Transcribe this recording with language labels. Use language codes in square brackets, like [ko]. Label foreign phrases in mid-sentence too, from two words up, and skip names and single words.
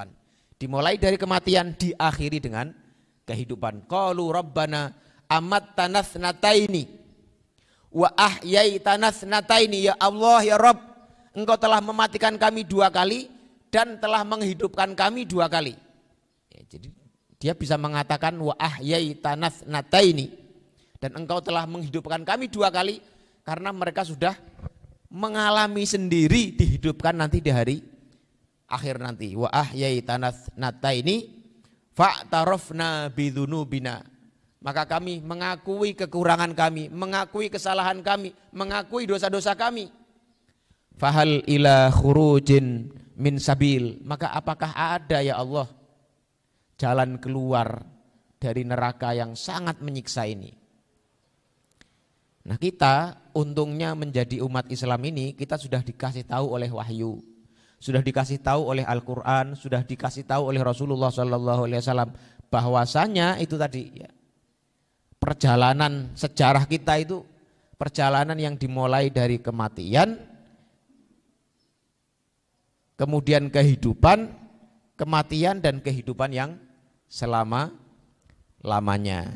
[id] Dimulai dari kematian, diakhiri dengan kehidupan. [ar] قالوا ربنا أمتنا اثنتين وأحييتنا اثنتين, يا الله يا رب, [id] engkau telah mematikan kami 2 kali dan telah menghidupkan kami 2 kali. Ya, jadi dia bisa mengatakan [ar] وأحييتنا اثنتين, [id] dan engkau telah menghidupkan kami 2 kali karena mereka sudah mengalami sendiri dihidupkan nanti di hari akhir nanti. [ar] وأحييتنا اثنتين فاعترفنا بذنوبنا, [id] maka kami mengakui kekurangan kami, mengakui kesalahan kami, mengakui dosa-dosa kami. [ar] فهل إلى خروج من سبيل, [id] maka apakah ada [ar] يا الله [id] jalan keluar dari neraka yang sangat menyiksa ini? Nah, kita untungnya menjadi umat Islam ini, kita sudah dikasih tahu oleh wahyu, sudah dikasih tahu oleh Al-Quran, sudah dikasih tahu oleh Rasulullah SAW bahwasanya itu tadi ya, perjalanan sejarah kita itu perjalanan yang dimulai dari kematian, kemudian kehidupan, kematian dan kehidupan yang selama-lamanya.